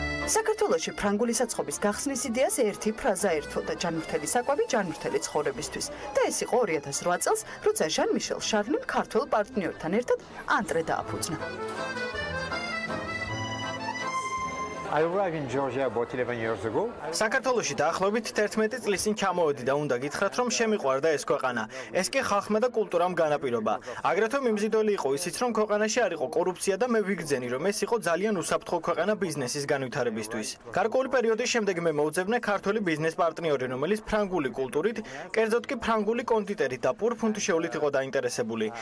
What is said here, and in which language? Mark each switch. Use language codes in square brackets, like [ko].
[ka] საქართველოში ფრანგული საწყობის გახსნის იდეას ერთი ფრაზა ერთოდა ჯანმრთელი საკვები ჯანმრთელი ცხოვრებისთვის და ეს იყო 2008 წელს, როცა ჟან მიშელ შარლიმ ქართულ პარტნიორთან ერთად ანტრე დააფუძნა. [en] I arrived in Georgia about 11 years ago. [ka] საქართველოში დაახლოებით 11 წლის წინ ჩამოვედი და უნდა გითხრათ, რომ შემიყვარდა ეს ქვეყანა. ეს კი ხალხმა და კულტურამ განაპირობა. აგრეთვე მიმზიდველი იყო ისიც, რომ ქვეყანაში არ იყო კორუფცია და მე ვიგრძენი, რომ ეს იყო ძალიან უსაფრთხო ქვეყანა ბიზნესის განვითარებისთვის. გარკვეული პერიოდის შემდეგ მე მოუძებნე ქართველი ბიზნეს პარტნიორი, რომელიც ფრანგული კულტურით, კერძოდ კი ფრანგული კონდიტერით და პურფუნთუშეულით იყო დაინტერესებული.